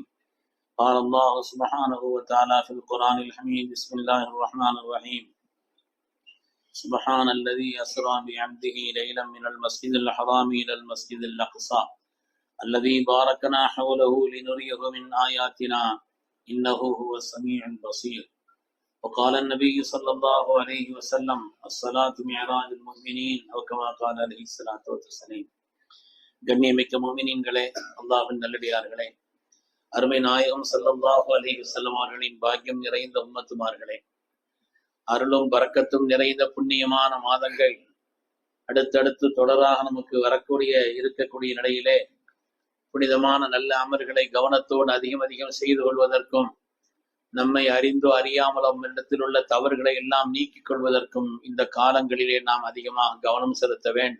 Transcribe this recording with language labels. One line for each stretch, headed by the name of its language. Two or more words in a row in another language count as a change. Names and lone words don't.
Arabic: قال الله سبحانه وتعالى في القرآن الحميد بسم الله الرحمن الرحيم سبحان الذي أسرى بعبده ليلا من المسجد الحرام إلى المسجد الأقصى الذي باركنا حوله لنريه من آياتنا إنه هو السميع البصير. وقال النبي صلى الله عليه وسلم الصلاة معراج المؤمنين أو كما قال عليه الصلاة والسلام.
Tamil: கண்ணியமிக்க முஃமினீன்களே, அல்லாஹ்வின் நல்லடியார்களே, அருமை நாயகம்
Arabic: صلى الله عليه وسلم
Tamil: அவர்களின் பாக்கியம் நிறைந்த உம்மத்துமார்களே, அருளும் பரக்கத்தும் நிறைந்த புண்ணியமான மாதங்கள் அடுத்தடுத்து தொடராக நமக்கு இருக்கக்கூடிய நிலையிலே புனிதமான நல்ல அமல்களை கவனத்தோடு அதிகம் செய்து கொள்வதற்கும் நம்மை அறிந்தோ அறியாமலோ இடத்தில் உள்ள தவறுகளை எல்லாம் நீக்கிக் கொள்வதற்கும் இந்த காலங்களிலே நாம் அதிகமாக கவனம் செலுத்த வேண்டும்.